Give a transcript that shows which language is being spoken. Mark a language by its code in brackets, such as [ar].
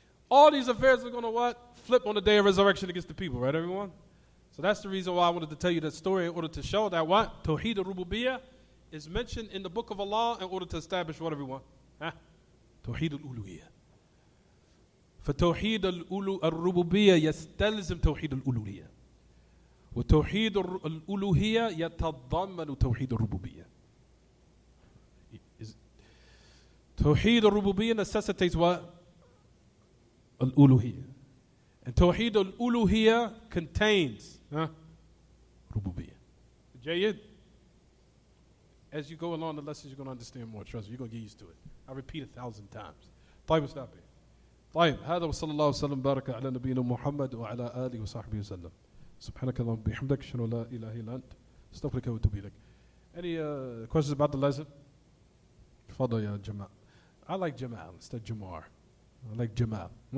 [en] All these affairs are going to what? Flip on the day of resurrection against the people, right, everyone? So that's the reason why I wanted to tell you that story in order to show that what? Tawheed al-Rububiyyah is mentioned in the book of Allah in order to establish what, everyone? Tawheed al-Uluhiyyah. [ar] فتوحيد الربوبية يستلزم توحيد الألوهية وتوحيد الألوهية يتضمن توحيد الربوبية. توحيد الربوبية [en] necessitates what? [ar] الألوهية. [en] And [ar] توحيد الألوهية [en] contains ربوبية. [ar] جيد? [en] As you go along the lessons, you're going to understand more. Trust me, you're going to get used to it. I repeat 1,000 times. [ar] طيب [en] stop it. [ar] طيب هذا وصلى الله وسلم بارك على نبينا محمد وعلى آله وصحبه وسلم. سبحانك اللهم وبحمدك أشهد أن لا إله إلا أنت أستغفرك وأتوب إليك. [en] Any questions about the lesson? [ar] تفضل يا جماعة. [en] I like Jamal instead of Jamar. I like Jamal.